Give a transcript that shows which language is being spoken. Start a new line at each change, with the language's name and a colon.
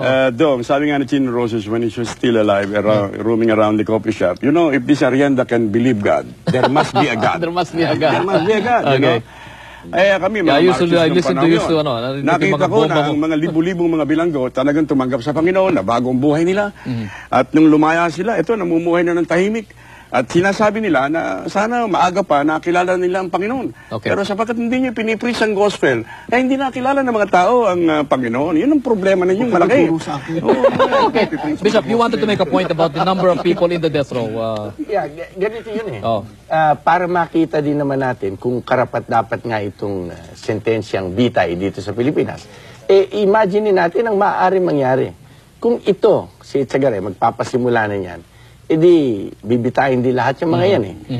English: Dom,
Filipino: sabi nga ni
English: Chino Roses when he was still alive, roaming around the coffee shop, you know, if this Arianda can believe God, there must be a God. There must be a God. There must be a God, you know?
Filipino: Kami, mga
English: I listen to you,
Filipino: nakita ko na ang mga libu-libong mga bilanggo talagang tumanggap sa Panginoon na bagong buhay nila. At nung lumaya sila, ito, namumuhay na ng tahimik. At sinasabi nila na sana maaga pa nakilala nila ang Panginoon.
English: Okay.
Filipino: Pero sapagkat hindi nyo pinipreach ang gospel, hindi nakilala ng mga tao ang Panginoon. Yun ang problema ninyong malaki.
English: Okay. Bishop, you wanted to make a point about the number of people in the death row. Yeah,
Filipino: ganito yun eh. Oh. Para makita din naman natin kung karapat-dapat nga itong sentensyang bitay dito sa Pilipinas, imagine natin ang maaaring mangyari. Kung ito, si Echegaray, magpapasimula na yan, edi bibitayin din lahat yung mga yan eh.